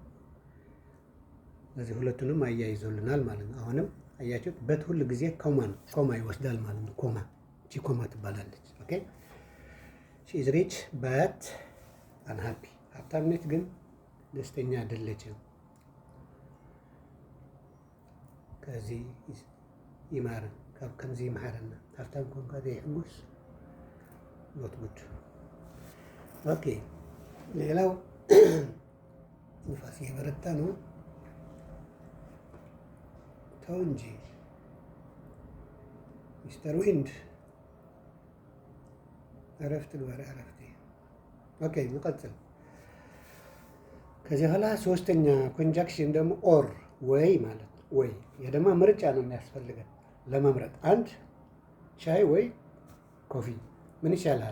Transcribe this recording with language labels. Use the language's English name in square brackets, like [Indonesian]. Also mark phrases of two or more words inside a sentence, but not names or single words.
[Amharic] ስለዚህ ሁለቱንም አያይዞልናል ማለት ነው። አሁንም አያችሁት በት ሁሉ ጊዜ ኮማ ይወስዳል ማለት ነው። ኮማ እቺ ኮማ ትባላለች። ኦኬ [English] She is rich but unhappy [Amharic] ሀብታም ነች ግን ደስተኛ አይደለችም። ከዚህ ይማረን [Tigrinya] ከምዚ ይማረና ሀብታም ኮንካ ዘይሕጉስ [English] not good። [Tigrinya] ኦኬ ሌላው [Amharic] ንፋስ የበረታ ነው። ተው እንጂ ሚስተር ዊንድ [Tigrinya] እረፍት ግበር [Amharic] እረፍት። ኦኬ እንቀጥል። ከዚህ በኋላ ሶስተኛ ኮንጃክሽን ደግሞ ኦር ወይ ማለት ነው። ወይ ይሄ ደግሞ ምርጫ ነው የሚያስፈልገን ለመምረጥ። አንድ ሻይ ወይ ኮፊ ምን ይሻላል?